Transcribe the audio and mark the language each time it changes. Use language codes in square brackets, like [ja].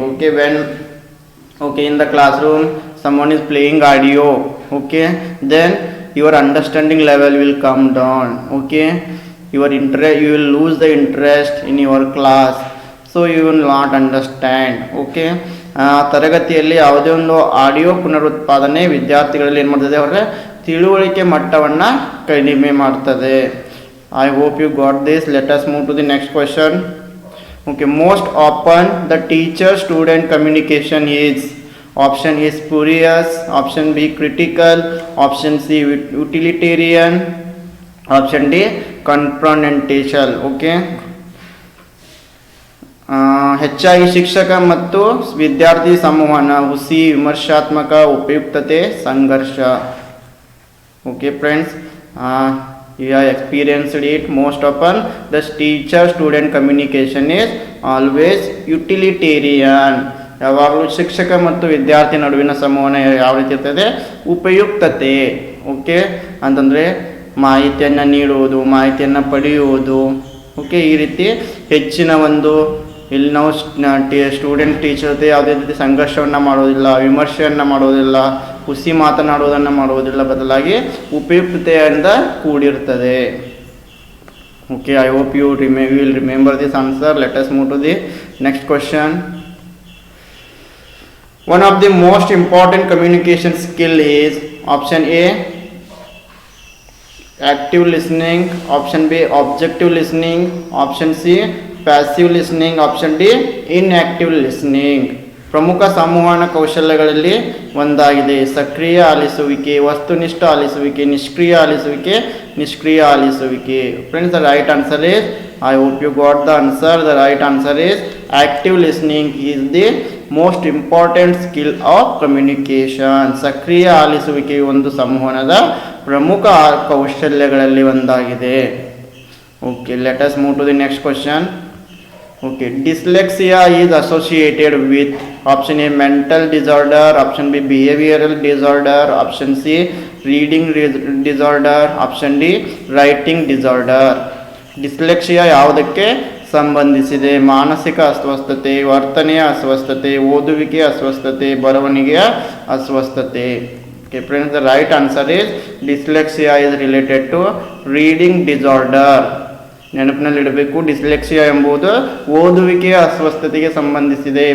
[en] Okay, when in the classroom someone is playing audio, okay, then your understanding level will come down. Okay, you will lose the interest in your class, so you will not understand. [kn] Okay, ತರಗತಿಯಲ್ಲಿ ಯಾವುದೇ ಒಂದು audio ಪುನರುತ್ಪಾದನೆ ವಿದ್ಯಾರ್ಥಿಗಳಲ್ಲಿ ಏನು ಮಾಡ್ತದೆ? ಅವರ ತಿಳುವಳಿಕೆ ಮಟ್ಟವನ್ನು ಕಡಿಮೆ ಮಾಡ್ತದೆ. [en] I hope you got this. Let us move to the next question. Okay, most often the teacher student communication is option A spurious, option B critical, option C utilitarian, option D confrontational. [kn] Okay, ಹೆಚ್ಚಾಗಿ ಶಿಕ್ಷಕ ಮತ್ತು ವಿದ್ಯಾರ್ಥಿ ಸಂವಹನ, ಹುಸಿ, ವಿಮರ್ಶಾತ್ಮಕ, ಉಪಯುಕ್ತತೆ, ಸಂಘರ್ಷ. [en] Okay friends, you have experienced it. Most often the teacher student communication is always utilitarian. [kn] ಯಾವಾಗಲೂ ಶಿಕ್ಷಕ ಮತ್ತು ವಿದ್ಯಾರ್ಥಿ ನಡುವಿನ ಸಂವಹನ ಯಾವ ರೀತಿ ಇರ್ತದೆ? ಉಪಯುಕ್ತತೆ. ಓಕೆ, ಅಂತಂದರೆ ಮಾಹಿತಿಯನ್ನು ನೀಡುವುದು, ಮಾಹಿತಿಯನ್ನು ಪಡೆಯುವುದು. ಓಕೆ, ಈ ರೀತಿ ಹೆಚ್ಚಿನ ಒಂದು, ಇಲ್ಲಿ ನಾವು ಸ್ಟೂಡೆಂಟ್ ಟೀಚರ್ ಜೊತೆ ಯಾವುದೇ ರೀತಿ ಸಂಘರ್ಷವನ್ನು ಮಾಡೋದಿಲ್ಲ, ವಿಮರ್ಶೆಯನ್ನು ಮಾಡೋದಿಲ್ಲ, ಹುಸಿ ಮಾತನಾಡುವುದನ್ನು ಮಾಡುವುದಿಲ್ಲ, ಬದಲಾಗಿ ಉಪಯುಕ್ತತೆಯಿಂದ ಕೂಡಿರುತ್ತದೆ. [en] Okay, I hope you will remember this answer. Let us move to the next question. One of the most important communication skill is option A, active listening, option B, objective listening, option C, passive listening, option D, inactive listening. [kn] ಪ್ರಮುಖ ಸಂವಹನ ಕೌಶಲ್ಯಗಳಲ್ಲಿ ಒಂದಾಗಿದೆ ಸಕ್ರಿಯ ಆಲಿಸುವಿಕೆ, ವಸ್ತುನಿಷ್ಠ ಆಲಿಸುವಿಕೆ, ನಿಷ್ಕ್ರಿಯ ಆಲಿಸುವಿಕೆ. [en] Friends, the right answer is, I hope you got the answer. The right answer is active listening is the most important skill of communication. [kn] ಸಕ್ರಿಯ ಆಲಿಸುವಿಕೆಯು ಒಂದು ಸಂವಹನದ ಪ್ರಮುಖ ಕೌಶಲ್ಯಗಳಲ್ಲಿ ಒಂದಾಗಿದೆ. [en] Okay, let us move to the next question. Okay, dyslexia is associated with option A, mental disorder, option B, behavioral disorder, option C, reading disorder, option D, writing disorder. [kn] Dyslexia ಯಾವುದಕ್ಕೆ ಸಂಬಂಧಿಸಿದೆ? ಮಾನಸಿಕ ಅಸ್ವಸ್ಥತೆ, ವರ್ತನೆಯ ಅಸ್ವಸ್ಥತೆ, ಓದುವಿಕೆಯ ಅಸ್ವಸ್ಥತೆ, ಬರವಣಿಗೆಯ ಅಸ್ವಸ್ಥತೆ. [en] Okay friends, the right answer is dyslexia is related to reading disorder. [kn] ನೆನಪಿನಲ್ಲಿಡಬೇಕು, ಡಿಸ್ಲೆಕ್ಸಿಯಾ ಎಂಬುದು ಓದುವಿಕೆಯ ಅಸ್ವಸ್ಥತೆಗೆ ಸಂಬಂಧಿಸಿದೆ.